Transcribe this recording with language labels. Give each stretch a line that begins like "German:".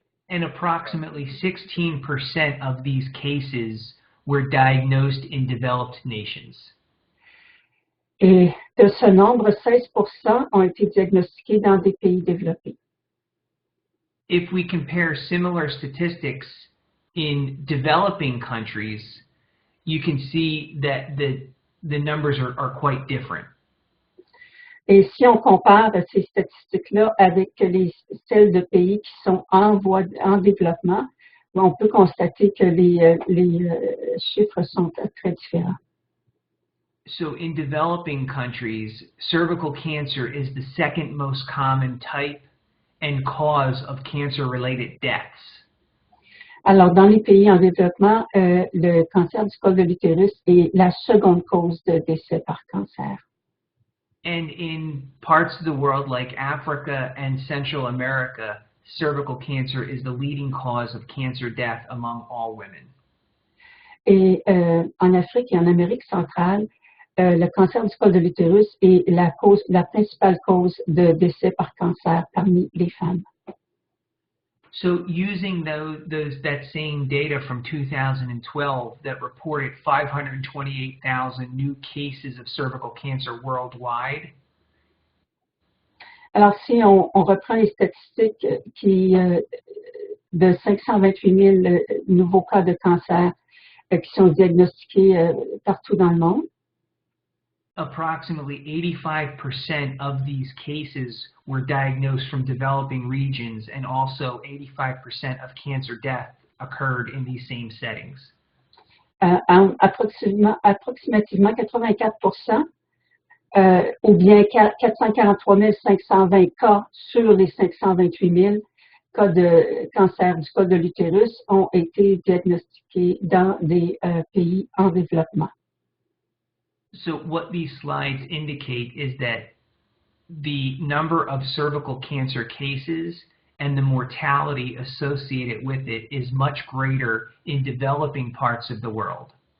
English: And approximately 16% of these cases were diagnosed in developed nations.
French: Et de ce nombre, 16% ont été diagnostiqués dans des pays développés.
English: If we compare similar statistics in developing countries, you can see that the numbers are quite different.
French: Et si on compare ces statistiques-là avec celles de pays qui sont en développement, on peut constater que les chiffres sont très différents.
English: So in developing countries, cervical cancer is the second most common type and cause of cancer-related deaths.
French: Alors, dans les pays en développement, le cancer du col de l'utérus est la seconde cause de décès par cancer.
English: And in parts of the world like Africa and Central America, cervical cancer is the leading cause of cancer death among all women.
French: Et en Afrique et en Amérique centrale, le cancer du col de l'utérus est la principale cause de décès par cancer parmi les femmes.
English: So using that same data from 2012 that reported 528,000 new cases of cervical cancer worldwide.
French: Alors, si on reprend les statistiques de 528 000 nouveaux cas de cancer qui sont diagnostiqués partout dans le monde,
English: approximately 85% of these cases were diagnosed from developing regions, and also 85% of cancer death occurred in these same settings.
French: Approximativement 84%, ou bien 443 520 cas sur les 528 000 cas de cancer du col de l'utérus ont été diagnostiqués dans des pays en développement.
English: So what these slides indicate is that the number of cervical cancer cases and the mortality associated with it is much greater in developing parts of the world.